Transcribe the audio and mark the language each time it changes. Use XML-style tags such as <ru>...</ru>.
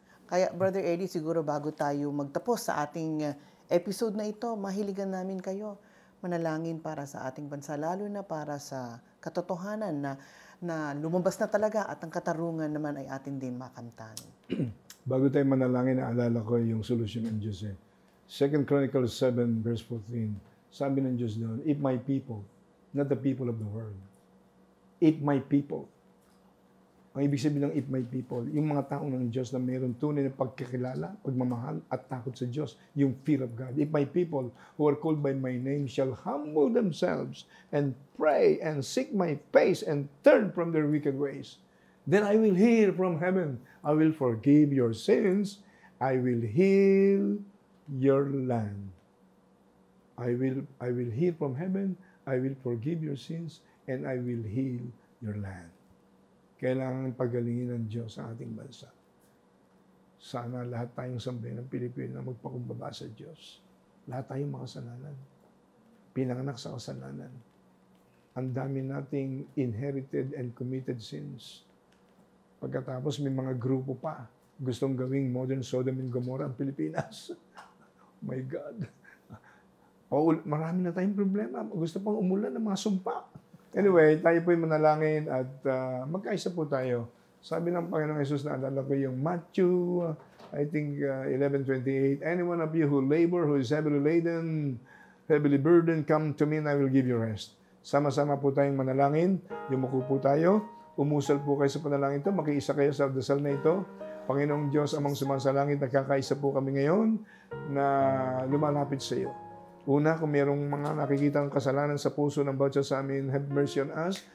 <tl>Kaya, Brother Eddie, siguro bago tayo magtapos sa ating episode na ito, mahiligan namin kayo manalangin para sa ating bansa, lalo na para sa katotohanan na lumabas na talaga at ang katarungan naman ay atin din makamtan. Bago tayo manalangin, naalala ko yung solusyon ng Diyos.</tl> <en>2 Chronicles 7 verse 14,</en> <tl>sabi ng Diyos doon,</tl> <en>if my people, not the people of the world, if my people.</en> <tl>Ang ibig sabihin ng</tl> <en>if my people,</en> <tl>yung mga tao ng Diyos na mayroon tunay na pagkakilala, pagmamahal at takot sa Diyos, yung</tl> <en>fear of God. If my people who are called by my name shall humble themselves and pray and seek my face and turn from their wicked ways, then I will hear from heaven. I will forgive your sins. I will heal your land. I will hear from heaven. I will forgive your sins and I will heal your land.</en> <tl>Kailangan pagalingin ng Diyos sa ating bansa. Sana lahat tayong sambayan ng Pilipino magpakumbaba sa Diyos. Lahat tayong makasalanan. Pinanganak sa kasalanan. Ang dami nating</tl> <en>inherited and committed sins.</en> <tl>Pagkatapos may mga grupo pa gustong gawing modern Sodom and Gomorrah ang Pilipinas.</tl> <en>Oh my God.</en> <tl>Marami na tayong problema. Gusto pang umulan ng mga sumpa. Anyway, tayo po'y manalangin at magkaisa po tayo. Sabi ng Panginoong Yesus, naalala ko yung</tl> <en>Matthew, I think 11:28, any one of you who labor, who is heavily laden, heavily burdened, come to me and I will give you rest.</en> <tl>Sama-sama po tayong manalangin. Yumuko po tayo. Umusal po kayo sa panalangin ito. Makiisa kayo sa dasal na ito. Panginoong Diyos, amang sumasalangit, nagkakaisa po kami ngayon na lumalapit sa iyo. Una, kung mayroong mga nakikitang kasalanan sa puso ng bawat sa amin,</tl> <en>have mercy on us.</en>